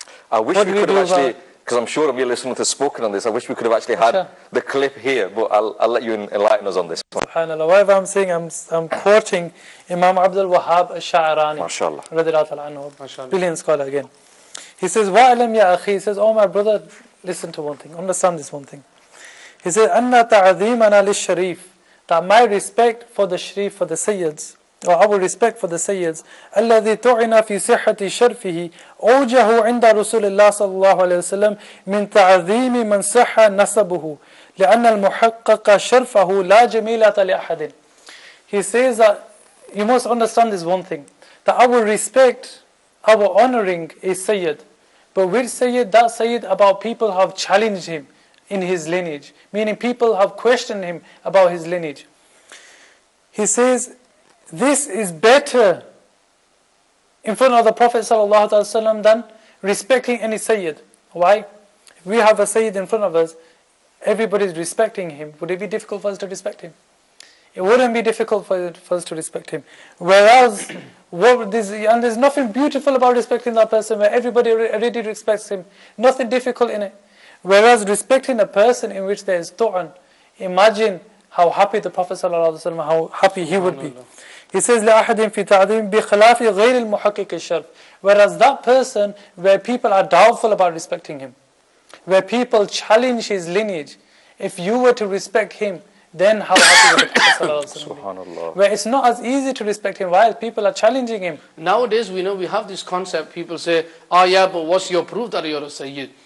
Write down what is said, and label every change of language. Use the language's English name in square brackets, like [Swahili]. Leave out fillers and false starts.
[English] I wish we could have actually, because I'm sure Amir listening has spoken on this, I wish we could have actually had the clip here, but I'll let you enlighten us on this one. SubhanAllah, whatever I'm saying, I'm quoting Imam Abdul Wahhab al-Sha'arani, MashaAllah. Brilliant scholar again. He says, [Arabic] وَأَلَمْ يَا أَخِي, [English] he says, oh my brother, listen to one thing, understand this one thing. [Arabic] He says, أَنَّ تَعْظِيمَنَا لِلشَّرِيفِ, [English] that my respect for the Sharif, for the Sayyids, [Arabic] or our respect for the Sayyids, الذي طعن في صحة شرفه أوجه عند رسول الله صلى الله عليه وسلم من تعظيم من صح نسبه لأن المحقق شرفه لا جميلة لأحد. [English] He says that you must understand this one thing, that our respect, our honoring is Sayyid, but which Sayyid? That Sayyid about people have challenged him in his lineage, meaning people have questioned him about his lineage. He says this is better in front of the Prophet ﷺ than respecting any Sayyid. Why? If we have a Sayyid in front of us, everybody is respecting him. Would it be difficult for us to respect him? It wouldn't be difficult for us to respect him. Whereas, and there's nothing beautiful about respecting that person where everybody already respects him. Nothing difficult in it. Whereas respecting a person in which there is tu'an, imagine how happy the Prophet ﷺ, how happy he would be. [Arabic] He says, لَأَحَدٍ فِي تَعْظِيمٍ بِخِلَافِ غَيْرِ الْمُحَقِّقِ الشَّرْفِ. [English] Whereas that person, where people are doubtful about respecting him, where people challenge his lineage, if you were to respect him, then how happy would the Prophet ﷺ be? Where it's not as easy to respect him, while people are challenging him. Nowadays, we have this concept, people say, oh yeah, but what's your proof that you're a Sayyid?